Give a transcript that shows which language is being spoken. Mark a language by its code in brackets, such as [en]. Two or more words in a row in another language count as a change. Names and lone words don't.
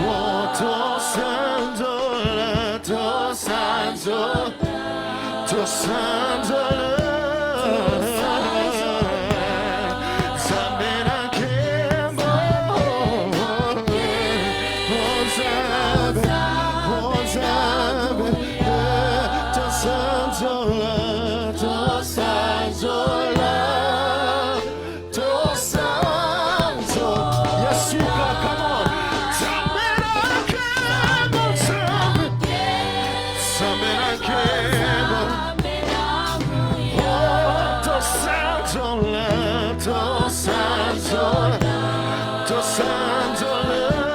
[ln] Oh, tosanzola, tosanzola, tosanzola. Nzambe na kembo, oh, Nzambe, oh, Nzambe, yeah. Tosanzola, tosanzola, tosanzola. [en] Yes, you go, come on. [ln] Nzambe na kembo, Nzambe, Nzambe na kembo. Oh, tosanzola, tosanzola, tosanzola.